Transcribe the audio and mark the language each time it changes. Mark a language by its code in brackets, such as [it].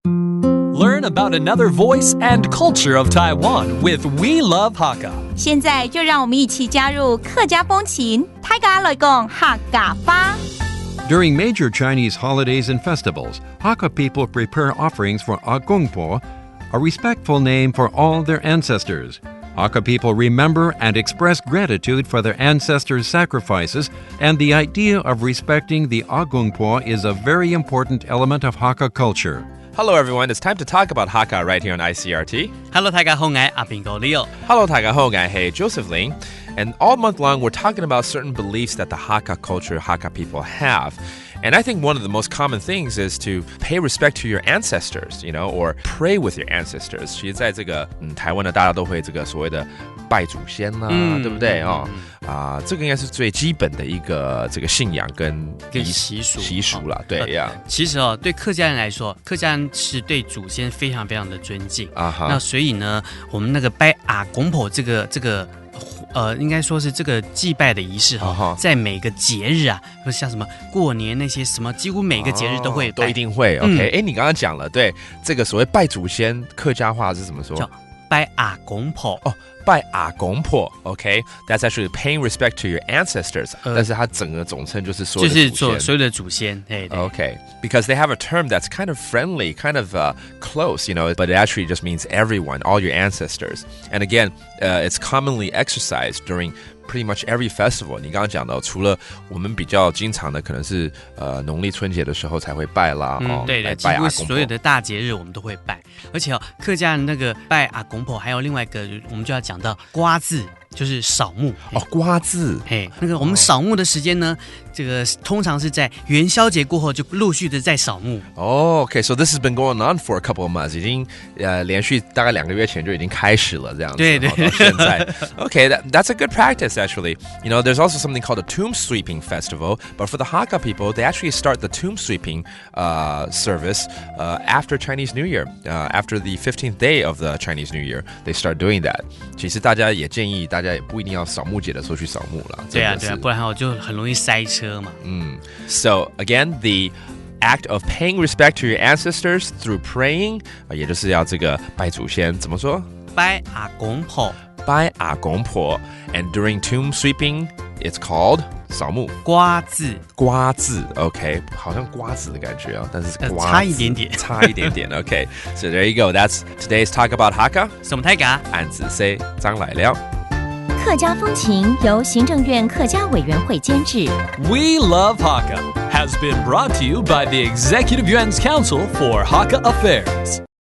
[en] Learn about another voice and culture of Taiwan with We Love Hakka. [zh] 现在就让我们一起加入客家风情，大家来讲客家话。 [en] During major Chinese holidays and festivals, Hakka people prepare offerings for Agongpo, a respectful name for all their ancestors. Hakka people remember and express gratitude for their ancestors' sacrifices, and the idea of respecting the Agongpo is a very important element of Hakka culture. Hello, everyone. It's time to talk about Hakka right here on ICRT. [zh] Hello, 大家好，我係阿邊個 Leo。 [en] Hello, [zh] 大家好，我係 [en] Joseph Ling. And all month long, we're talking about certain beliefs that the Hakka culture, Hakka people have. And I think one of the most common things is to pay respect to your ancestors, or pray with your ancestors. [zh] 其实在这个台湾呢，大家都会这个所谓的拜祖先啦，对不对这个应该是最基本的一个这个信仰跟习俗啦，对呀。其实对客家人来说，客家人是对祖先非常非常的尊敬那所以呢，我们那个拜阿公婆这个应该说是这个祭拜的仪式在每个节日像什么过年那些什么，几乎每个节日都会拜，都一定会。 OK，你刚刚讲了，对这个所谓拜祖先，客家话是怎么说？叫拜阿公婆。拜阿公婆 ，OK， [en] that's actually paying respect to your ancestors， [zh] 但是它整个总称就是所有的祖先，就是所有的祖先。 [en] OK，because they have a term that's kind of friendly, kind of close, but it actually just means everyone, all your ancestors. And again, it's commonly exercised during pretty much every festival. [zh] 你刚刚讲到，除了我们比较经常的，可能是农历春节的时候才会拜啦，对的，几乎所有的大节日我们都会拜，而且客家人那个拜阿公婆，还有另外一个，我们就要讲到瓜字。就是扫墓瓜字那个我们扫墓的时间呢，这个通常是在元宵节过后就陆续的在扫墓。 [en] Okay, so this has been going on for a couple of months. [zh] 已经连续大概2个月前就已经开始了这样子。对，到现在。 [en] Okay, that's a good practice actually. There's also something called a tomb sweeping festival, but for the Hakka people, they actually start the tomb sweeping service after Chinese New Year. After the 15th day of the Chinese New Year, they start doing that. [zh] 其实大家也建议大家也不一定要扫墓节的时候去扫墓了。对啊，不然就很容易塞车嘛。 [en] So again, the act of paying respect to your ancestors through praying， [zh] 也就是要这个拜祖先，怎么说？拜阿公婆。拜阿公婆。 [en] And during tomb sweeping, it's called 扫墓。 [zh] 瓜字，OK， 好像瓜子的感觉但是瓜子差一点点 [en] OK, so there you go. That's today's talk about Hakka. 什么泰嘎？俺子 say 张来了。 [zh] 客家风情由行政院客家委员会监制。 [en] We Love Hakka has been brought to you by the Executive Yuan's Council for Hakka Affairs.